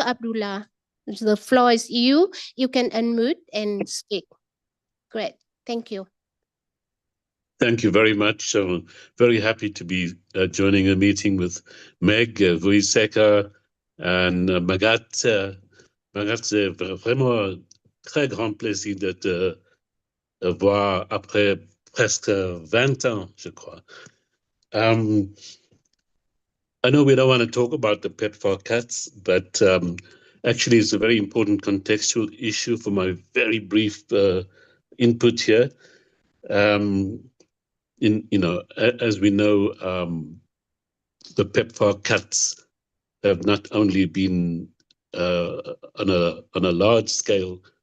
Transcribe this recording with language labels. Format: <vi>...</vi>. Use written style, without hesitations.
<en>Abdullah, the floor is you. You can unmute and speak. Great, thank you. Thank you very much. I'm very happy to be joining a meeting with Meg, Vuiseka, and Magat.</en> <fr>Magat, c'est vraiment un très grand plaisir de te voir après presque 20 ans, je crois.</fr> <en>I know we don't want to talk about the PEPFAR cuts, but actually it's a very important contextual issue for my very brief input here. As we know, the PEPFAR cuts have not only been on a large scale</en>